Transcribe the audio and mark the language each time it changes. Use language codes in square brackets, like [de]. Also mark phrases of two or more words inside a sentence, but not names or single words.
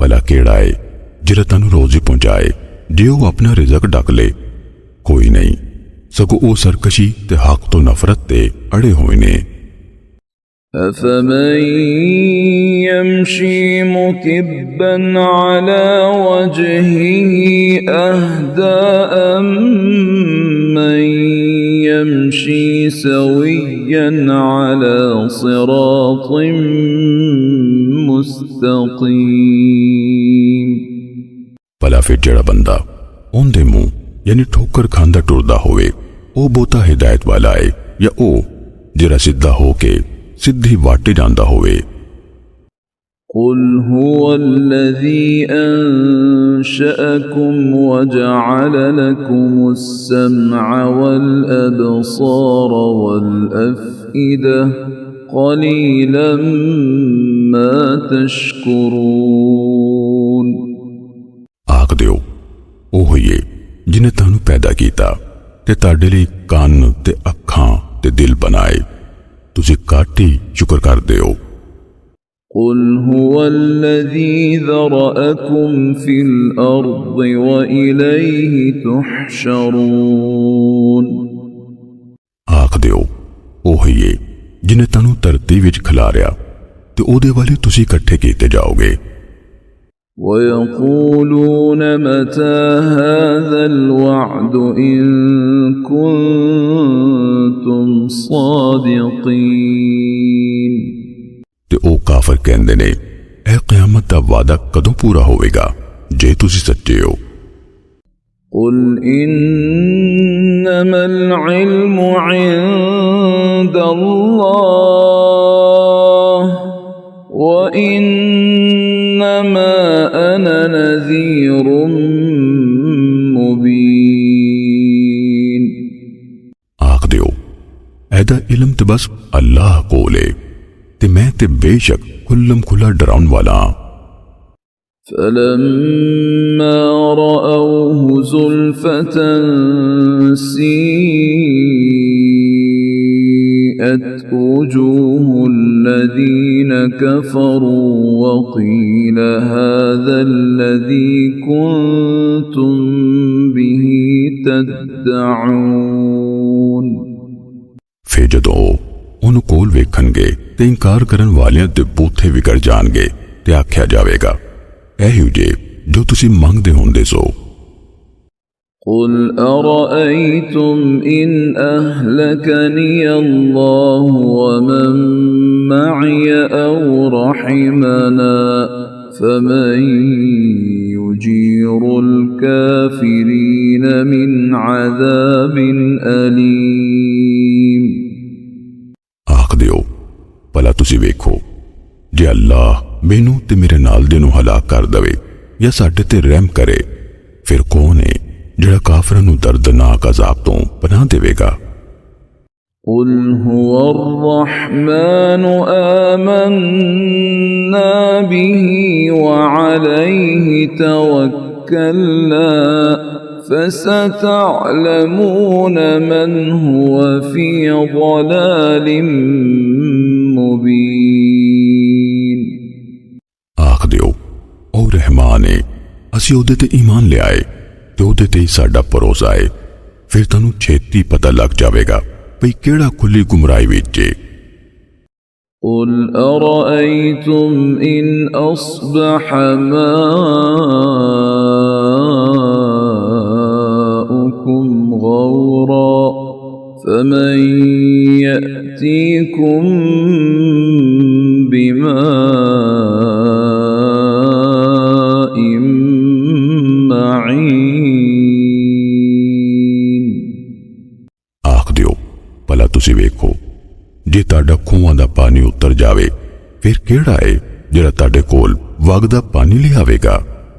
[pa] ਕਿਹੜਾ ਏ ਜਿਹੜਾ ਤੁਹਾਨੂੰ ਰੋਜ਼ੀ ਪਹੁੰਚਾਏ ਜੇ ਉਹ ਆਪਣਾ ਰਿਜ਼ਕ ਡੱਕ ਲੇ? ਕੋਈ ਨਹੀਂ, ਸਗੋਂ ਉਹ ਸਰਕਸ਼ੀ ਤੇ ਹੱਕ ਤੋਂ ਨਫ਼ਰਤ ਤੇ ਅੜੇ ਹੋਏ ਨੇ। [ar] أفمن يمشي مكبا على وجهه أهدى أمن يمشي سويا على صراط مستقيم। [pa] ਭਲਾ ਫਿਰ ਜਿਹੜਾ ਬੰਦਾ ਉਹਦੇ ਮੂੰਹ ਯਾਨੀ ਠੋਕਰ ਖਾਂਦਾ ਟੁਰਦਾ ਹੋਵੇ ਉਹ ਬਹੁਤਾ ਹਿਦਾਇਤ ਵਾਲਾ ਏ ਜਾਂ ਉਹ ਜਿਹੜਾ ਸਿੱਧਾ ਹੋ ਕੇ ਸਿੱਧੀ ਵਾਟੇ ਜਾਂਦਾ ਹੋਵੇ? [ar] قل هو الذي أنشأكم وجعل لكم السمع والأبصار والأفئدة قليلا ما تشكرون। [pa] ਆਖ ਦਿਓ, ਉਹ ਹੀ ਏ ਜਿਨੇ ਤੁਹਾਨੂੰ ਪੈਦਾ ਕੀਤਾ ਤੇ ਤੁਹਾਡੇ ਲਈ ਕੰਨ ਤੇ ਅੱਖਾਂ ਤੇ ਦਿਲ ਬਣਾਏ, ਤੁਸੀਂ ਘੱਟ ਹੀ ਸ਼ੁਕਰ ਕਰਦੇ ਹੋ। [ar] قل هو الذي ذرأكم في الأرض وإليه تحشرون। [pa] ਆਖ ਦਿਓ, ਉਹ ਹੀ ਏ ਜਿਨੇ ਤੁਹਾਨੂੰ ਧਰਤੀ ਵਿੱਚ ਖਿਲਾਰਿਆ ਤੇ ਉਹਦੇ ਵਾਲੇ ਤੁਸੀਂ ਇਕੱਠੇ ਕੀਤੇ ਜਾਓਗੇ। [ar] ويقولون متى هذا الوعد إن كنتم صادقين। [pa] ਤੇ ਉਹ ਕਾਫਰ ਕਹਿੰਦੇ ਨੇ, ਇਹ ਕਿਆਮਤ ਦਾ ਵਾਅਦਾ ਕਦੋਂ ਪੂਰਾ ਹੋਵੇਗਾ ਜੇ ਤੁਸੀਂ ਸੱਚੇ ਹੋ? [ar] قل إنما العلم عند الله وإنما أنا نذير مبين। [pa] ਆਖ ਦਿਓ, ਇਹਦਾ ਇਲਮ ਤੇ ਬਸ ਅੱਲਾਹ ਕੋਲ ਏ ਤੇ ਮੈਂ ਤੇ ਬੇਸ਼ੱਕ ਖੁੱਲਮ ਖੁੱਲਾ ਡਰਾਉਣ ਵਾਲਾ। [ar] فلما رأوه زلفة سيئت وجوه الذين كفروا وقيل هذا الذي كنتم به تدعون۔ [pa] ਫਿਰ ਜਦੋਂ ਉਹਨੂੰ ਕੋਲ ਵੇਖਣਗੇ ਤੇ ਇਨਕਾਰ ਕਰਨ ਵਾਲਿਆਂ ਦੇ ਬੂਥੇ ਵਿਗੜ ਜਾਣਗੇ ਤੇ ਆਖਿਆ ਜਾਵੇਗਾ, ਇਹੋ ਜੇ ਜੋ ਤੁਸੀਂ ਮੰਗਦੇ ਹੁੰਦੇ ਸੋ। [ar] قل أرأيتم إن أهلكني الله ومن معي أو رحمنا فمن يجير الكافرين من عذاب أليم۔ [pa] ਆਖ ਦਿਓ, ਭਲਾ ਤੁਸੀਂ ਵੇਖੋ, ਜੇ ਅੱਲਾਹ ਮੈਨੂੰ ਤੇ ਮੇਰੇ ਨਾਲ ਦੇ ਨੂੰ ਹਲਾਕ ਕਰ ਦਵੇ ਜਾਂ ਸਾਡੇ ਤੇ ਰਹਿਮ ਕਰੇ, ਫਿਰ ਕੌਣ ਹੈ ਜਿਹੜਾ ਕਾਫਰਾਂ ਨੂੰ ਦਰਦਨਾਕ ਅਜ਼ਾਬ ਤੋਂ ਪਨਾਹ ਦੇਵੇਗਾ? [ar] قل هو الرحمن آمنا به وعليه توكلنا فستعلمون من هو في ضلال مبين۔ [pa] ਆਖ ਦਿਓ, ਉਹ ਰਹਿਮਾਨ ਏ, ਅਸੀਂ ਉਹਦੇ ਤੇ ਈਮਾਨ ਲਿਆਏ ਤੇ ਉਹਦੇ ਤੇ ਹੀ ਸਾਡਾ ਭਰੋਸਾ ਏ, ਫਿਰ ਤੁਹਾਨੂੰ ਛੇਤੀ ਪਤਾ ਲੱਗ ਜਾਵੇਗਾ ਭਈ ਕਿਹੜਾ ਖੁੱਲੀ ਗੁੰਮਰਾਹੀ ਵਿੱਚ ਏ। [ar] قل أرأيتم إن أصبح ماؤكم غورا فمن يأتيكم بماء معين۔ [pa] ਆਖ ਦਿਓ, ਭਲਾ ਤੁਸੀਂ ਵੇਖੋ, ਜੇ ਤੁਹਾਡਾ ਖੂਹਾਂ ਦਾ ਪਾਣੀ ਉਤਰ ਜਾਵੇ ਫਿਰ ਕਿਹੜਾ ਏ ਜਿਹੜਾ ਤੁਹਾਡੇ ਕੋਲ ਵਗਦਾ ਪਾਣੀ ਲਿਆਵੇਗਾ?